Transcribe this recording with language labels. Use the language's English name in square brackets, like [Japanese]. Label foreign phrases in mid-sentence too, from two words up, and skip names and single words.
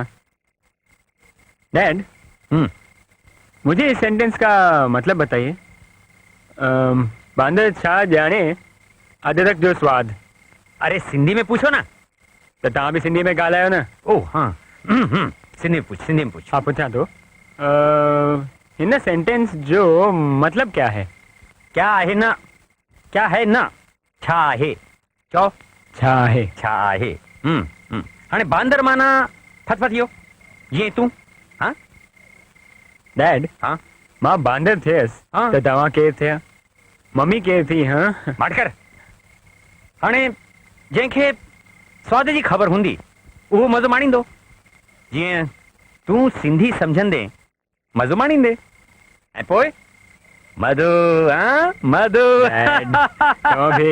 [Hindi] डैड मुझे इस सेंटेंस का मतलब बताइए। [Sindhi] बांदर छा जाने अदरक जो स्वाद। [Hindi] अरे सिंधी में पूछो ना। [Sindhi] तो तव्हां भी सिंधी में ॻाल्हायो न। [Hindi] ओ हाँ सिंधी में पूछ। [Sindhi] हाँ पूछा तो हिन सेंटेंस जो मतलब [Hindi] क्या है? क्या है ना? क्या है ना? [Sindhi] छा है? छा है? हाणे बांदर माना फतफतियो, [Hindi] ये तू हाँ डैड हाँ [Sindhi] मां बांदर थे हाँ। तो तव्हां केर थे मम्मी केर थी हाँ माटकर हाणे जंहिंखे स्वाद जी ख़बर हूंदी उहो मज़ो माणींदो जीअं तूं सिंधी सम्झंदे मज़ो माणींदे ऐं पोइ मधु हाँ मधु डैड तव्हां बि